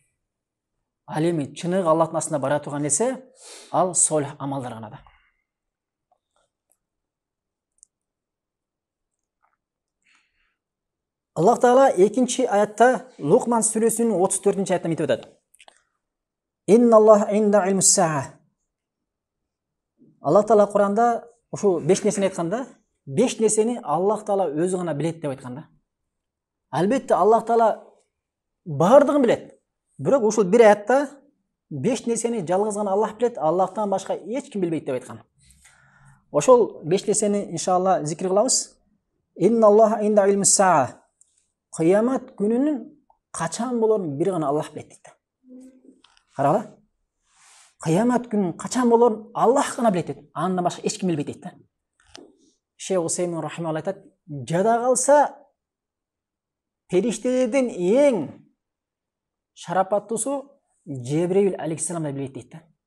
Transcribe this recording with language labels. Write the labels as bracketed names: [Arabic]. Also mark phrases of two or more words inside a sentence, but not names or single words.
[Kyrgyz] Ал эми чыныгы Аллахтын астына бара турган нерсе, ал солих амалдар гана да. Аллах Таала 2-чи аятта, Лукман сүрөсүнүн 34-чи аятта мынтип атат. [Arabic] إن الله عنده علم الساعة. [Kyrgyz] Аллах Таала Кур'анда ушу 5 нерсени айтканда, 5 нерсени Аллах Таала өзү гана билет деп айткан да. Албетте Аллах Таала бардыгын билет. Бирок ушул бир аятта 5 нерсени жалгыз гана Аллах билет, Аллахтан башка эч ким билбейт деп айткан. Ошол 5 нерсени иншалла зикир кылабыз. [Arabic] إن الله عنده علم الساعة. [Kyrgyz] Кыямат күнүнүн качан болорун бир гана Аллах билет дейт. Карагыла. Кыямат күнүнүн качан болорун Аллах гана билет дейт. Андан башка эч ким билбейт дейт да. Шейх Усеймин рахималлах айтат, жада калса периштелердин эң шарапаттуусу Жебреил алейхиссалам да билет дейт да.